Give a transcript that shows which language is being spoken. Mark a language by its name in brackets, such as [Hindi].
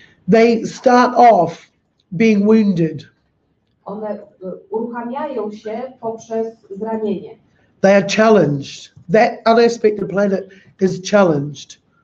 [English] They start off being wounded. [Polish] One uruchamiają się poprzez zranienie. [English] They are challenged. That unexpected planet is challenged.